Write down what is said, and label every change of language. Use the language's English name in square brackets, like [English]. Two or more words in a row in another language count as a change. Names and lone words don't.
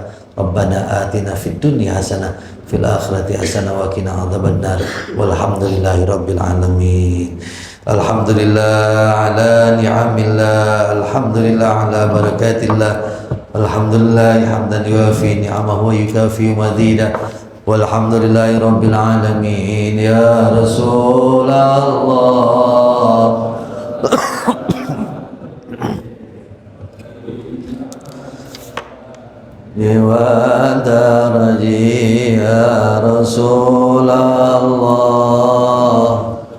[Arabic] ربنا آتنا في الدنيا حسنة في الآخرة حسنة وقنا عذاب النار. والحمد لله رب العالمين. الحمد لله على نعم الله، الحمد لله على بركة الله، الحمد لله حمدا يوافي نعمه ويكافئ مزيده. والحمد لله رب العالمين. يا رسول الله، ودرجي يا رسول الله,